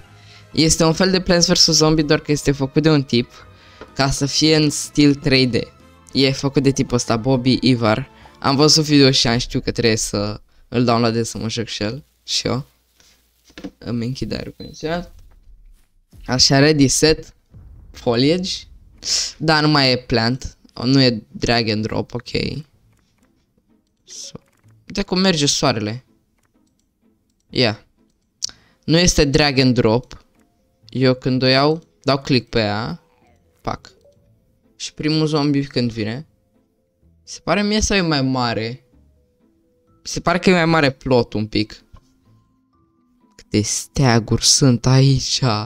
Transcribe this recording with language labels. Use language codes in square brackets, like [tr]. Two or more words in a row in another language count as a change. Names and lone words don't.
[ro] Este un fel de Plants vs Zombie, doar că este făcut de un tip ca să fie în stil 3D. E făcut de tipul ăsta, Bobby Ivar. Am văzut video și am știut că trebuie să îl downloadez să mă joc și el. Și eu îmi închid aerul condiționat. Așa, [en] ready, set, Foliage. [ro] Da, nu mai e plant, nu e [en] drag and drop, [ro] ok. Uite cum merge soarele. Ia. Nu este [en] drag and drop. [ro] Eu când o iau, dau click pe ea. Pac. Și primul zombie când vine. Se pare mie sau e mai mare? Se pare că e mai mare plot un pic. Câte steaguri sunt aici.